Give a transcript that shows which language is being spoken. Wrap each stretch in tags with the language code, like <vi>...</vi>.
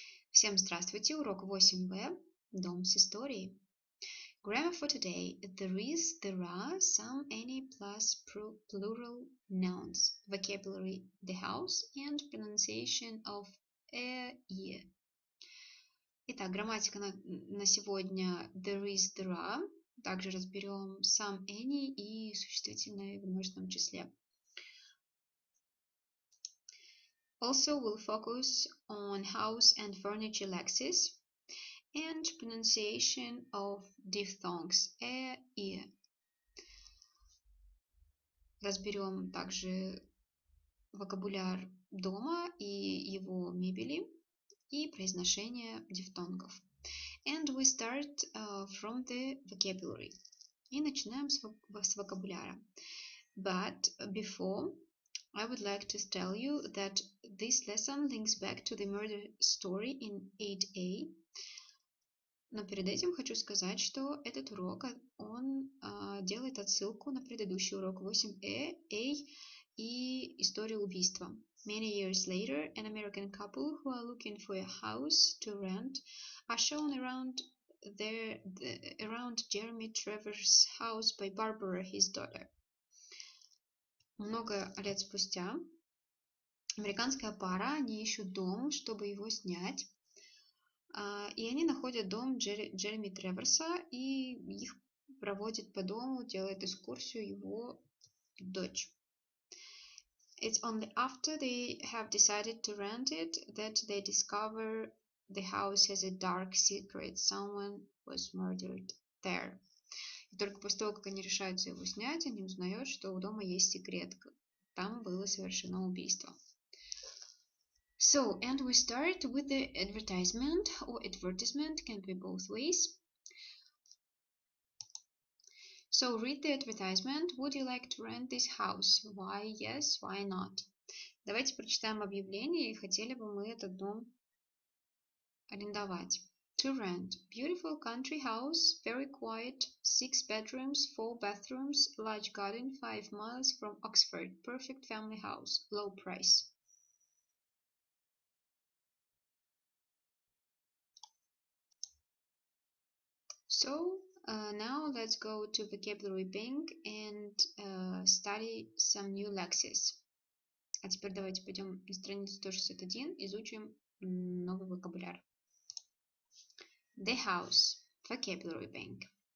<ru>Всем здравствуйте, урок 8b, дом с историей.</ru> <en>Grammar for today. There is, there are, some, any plus plural nouns. Vocabulary, the house, and pronunciation of e.</en> <ru>Итак, грамматика на сегодня</ru> <en>there is, there are.</en> <ru>Также разберем some, any и существительное в множественном числе.</ru> <en>Also, we'll focus on house and furniture lexis and pronunciation of diphthongs и.</en> <ru>Разберем также вокабуляр дома и его мебели и произношение дифтонгов.</ru> <en>And we start from the vocabulary.</en> <ru>И начинаем с вокабуляра.</ru> <en>But before, I would like to tell you that this lesson links back to the murder story in 8a.</en> <ru>Но перед этим хочу сказать, что этот урок, он делает отсылку на предыдущий урок 8a и историю убийства.</ru> <en>Many years later, an American couple who are looking for a house to rent are shown around Jeremy Trevor's house by Barbara, his daughter.</en> <ru>Много лет спустя американская пара, они ищут дом, чтобы его снять, и они находят дом Джереми Треворса, и их проводит по дому, делает экскурсию его дочь.</ru> <en>It's only after they have decided to rent it that they discover the house has a dark secret. Someone was murdered there.</en> <ru>И только после того, как они решаются его снять, они узнают, что у дома есть секрет. Там было совершено убийство.</ru> <en>So, and we start with the advertisement, or advertisement can be both ways. So, read the advertisement. Would you like to rent this house? Why yes, why not?</en> <ru>Давайте прочитаем объявление, и хотели бы мы этот дом арендовать.</ru> <en>To rent. Beautiful country house, very quiet, 6 bedrooms, 4 bathrooms, large garden, 5 miles from Oxford. Perfect family house, low price. So, now let's go to vocabulary bank and study some new lexis.</en> <ru>А теперь давайте пойдем на страницу 161, изучим новый вокабуляр.</ru> <en>The house, vocabulary bank.</en>